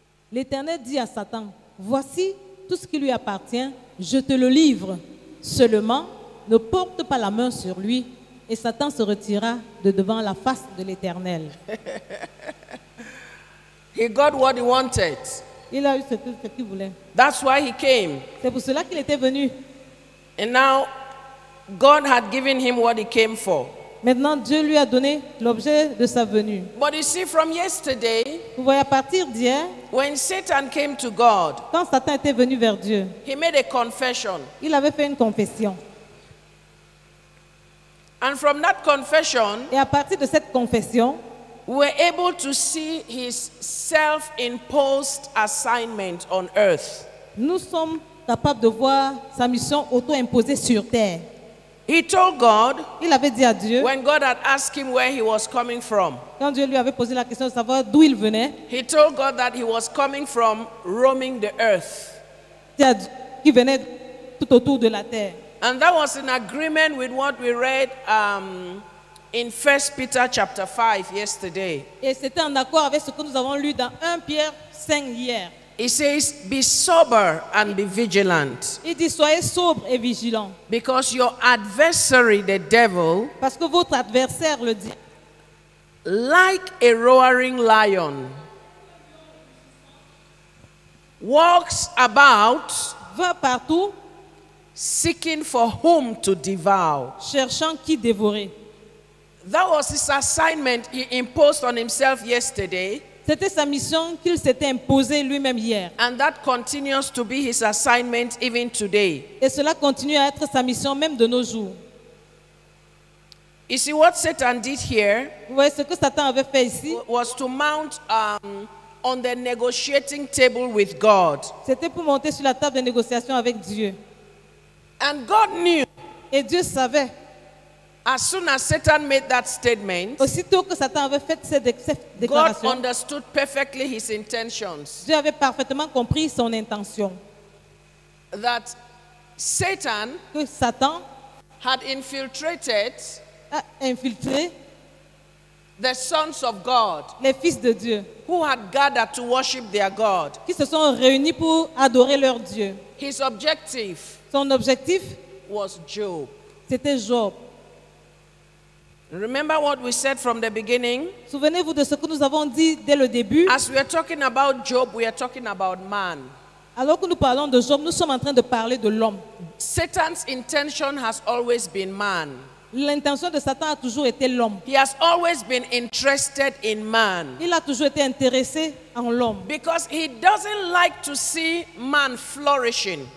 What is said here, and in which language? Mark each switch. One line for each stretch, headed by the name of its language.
French: L'Éternel dit à Satan, voici tout ce qui lui appartient, je te le livre. Seulement, ne porte pas la main sur lui. Et Satan se retira de devant la face de l'Éternel.
English: He got what he wanted.
French: Il a eu ce qu'il voulait.
English: That's why he came.
French: C'est pour cela qu'il était venu.
English: And now God had given him what he came for.
French: Maintenant, Dieu lui a donné l'objet de sa venue.
English: But you see, from yesterday,
French: Vous voyez, à partir d'hier,
English: when Satan came to God,
French: quand Satan était venu vers Dieu,
English: he made a confession.
French: il avait fait une confession.
English: And from that confession,
French: Et à partir de cette confession,
English: we were able to see his self-imposed assignment on earth.
French: nous sommes capables de voir sa mission auto-imposée sur terre.
English: He told God,
French: Il avait dit à Dieu,
English: when God had asked him where he was coming from,
French: quand Dieu lui avait posé la question de savoir d'où il venait,
English: he told God that he was coming from roaming the earth.
French: il a dit qu'il venait tout autour de la terre.
English: And that was in agreement with what we read in 1 Peter chapter 5 yesterday.
French: Et c'était en accord avec ce que nous avons lu dans 1 Pierre 5 hier.
English: It says, be sober and be vigilant,
French: Il dit, soyez sobres et vigilants.
English: because your adversary, the devil,
French: Parce que votre adversaire, le dit,
English: like a roaring lion, walks about
French: va partout
English: seeking for whom to devour.
French: cherchant qui dévorer.
English: That was his assignment he imposed on himself yesterday,
French: C'était sa mission qu'il s'était imposée lui-même hier.
English: and that continues to be his assignment even today.
French: Et cela continue à être sa mission même de nos jours.
English: You see, what Satan did here
French: Vous voyez, ce que Satan avait fait ici,
English: was to mount on the negotiating table with God.
French: c'était pour monter sur la table de négociation avec Dieu.
English: And God knew,
French: Et Dieu savait,
English: as soon as Satan made that statement,
French: aussitôt que Satan avait fait cette
English: God
French: déclaration,
English: understood perfectly his intentions.
French: Dieu avait parfaitement compris son intention.
English: that Satan
French: que Satan
English: had infiltrated
French: a infiltré
English: the sons of God
French: les fils de Dieu
English: who had gathered to worship their God.
French: qui se sont réunis pour adorer leur Dieu.
English: His objective
French: Son objectif,
English: was Job.
French: c'était Job.
English: Remember what we said from the beginning?
French: Souvenez-vous de ce que nous avons dit dès le début.
English: As we are talking about Job, we are talking about man.
French: Alors que nous parlons de Job, nous sommes en train de parler de l'homme.
English: Satan's intention has always been man.
French: L'intention de Satan a toujours été l'homme.
English: He has always been interested in man
French: Il a toujours été intéressé en l'homme.
English: because he doesn't like to see man flourishing.